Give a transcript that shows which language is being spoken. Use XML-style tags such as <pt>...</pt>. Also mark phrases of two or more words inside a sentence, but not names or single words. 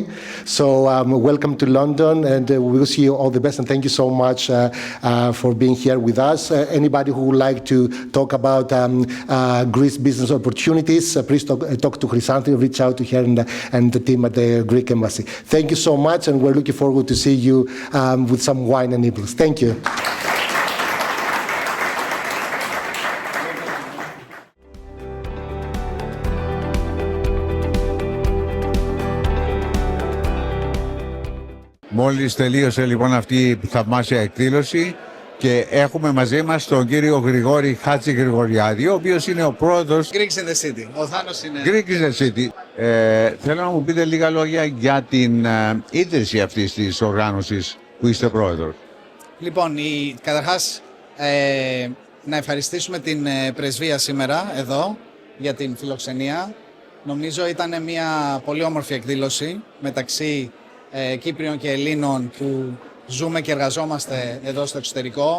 <en>So welcome to London, and we will see you all the best, and thank you so much for being here with us. Anybody who would like to talk about Greece business opportunities, please talk to Chrysanthi, reach out to her and the team at the Greek Embassy. Thank you so much, and we're looking forward to see you with some wine and nibbles. Thank you.</en> <el>Μόλις τελείωσε λοιπόν αυτή η θαυμάσια εκδήλωση και έχουμε μαζί μας τον κύριο Γρηγόρη Χατζηγρηγοριάδη, ο οποίος είναι ο πρόεδρος Greeks in the City. Ο Θάνος είναι... Greeks in the City. Θέλω να μου πείτε λίγα λόγια για την ίδρυση αυτής της οργάνωσης που είστε πρόεδρος. Λοιπόν, καταρχάς να ευχαριστήσουμε την πρεσβεία σήμερα εδώ για την φιλοξενία. Νομίζω ήταν μια πολύ όμορφη εκδήλωση μεταξύ Κύπριων και Ελλήνων που ζούμε και εργαζόμαστε εδώ στο εξωτερικό.</el>